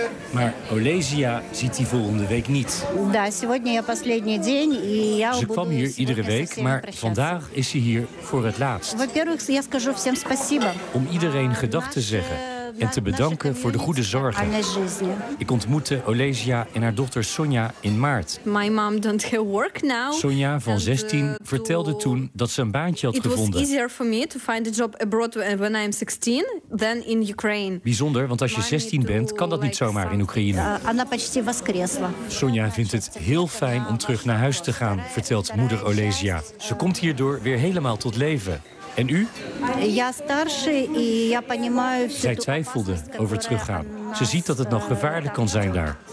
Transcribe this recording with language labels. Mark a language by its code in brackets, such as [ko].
[nl] Maar Olesia ziet die volgende week niet. Ze kwam hier iedere week, maar vandaag is ze hier voor het laatst. Om iedereen gedag te zeggen en te bedanken voor de goede zorgen. Ik ontmoette Olesia en haar dochter Sonja in maart. Sonja van 16 vertelde toen dat ze een baantje had gevonden. [en] It was easier for me to find a job abroad when I'm 16 than in Ukraine. [nl] Bijzonder, want als je 16 bent, kan dat niet zomaar in Oekraïne. Sonja vindt het heel fijn om terug naar huis te gaan, vertelt moeder Olesia. Ze komt hierdoor weer helemaal tot leven. En u? Zij twijfelde over teruggaan. Ze ziet dat het nog gevaarlijk kan zijn daar.